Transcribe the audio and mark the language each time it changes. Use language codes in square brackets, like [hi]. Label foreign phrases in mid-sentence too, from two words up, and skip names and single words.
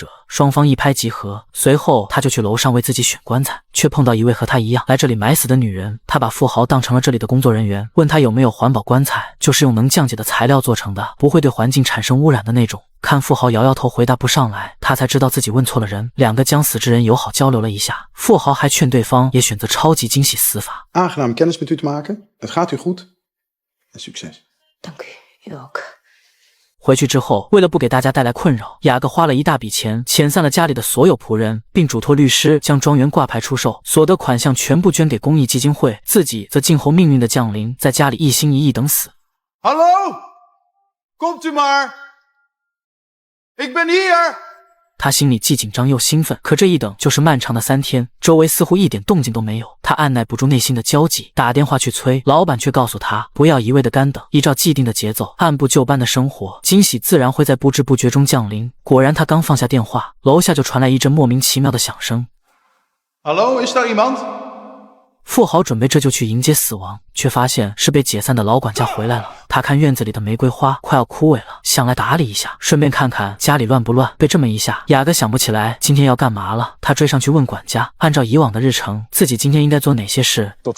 [zh] 双方一拍即合，随后他就去楼上为自己选棺材，却碰到一位和他一样来这里买死的女人。他把富豪当成了这里的工作人员，问他有没有环保棺材，就是用能降解的材料做成的，不会对环境产生污染的那种。看富豪摇摇头回答不上来，他才知道自己问错了人。2个将死之人友好交流了一下，富豪还劝对方也选择超级惊喜死法。 [nl] Aangenaam kennis met u te maken. Het gaat u goed. En succes. Dank u, u ook. [zh] 回去之后，为了不给大家带来困扰，雅各花了一大笔钱遣散了家里的所有仆人，并嘱托律师将庄园挂牌出售，所得款项全部捐给公益基金会，自己则静候命运的降临，在家里一心一意等死。 [nl] Hallo? Komt u maar. Ik ben hier. [zh] 他心里既紧张又兴奋，可这一等就是漫长的3天，周围似乎一点动静都没有。他按耐不住内心的焦急，打电话去催，老板却告诉他不要一味的干等，依照既定的节奏，按部就班的生活，惊喜自然会在不知不觉中降临。果然，他刚放下电话，楼下就传来一阵莫名其妙的响声。 [nl] Hallo, is daar iemand? [zh] 富豪准备这就去迎接死亡，却发现是被解散的老管家回来了。他看院子里的玫瑰花快要枯萎了，想来打理一下，顺便看看家里乱不乱。被这么一下，雅各想不起来今天要干嘛了。他追上去问管家，按照以往的日程，自己今天应该做哪些事。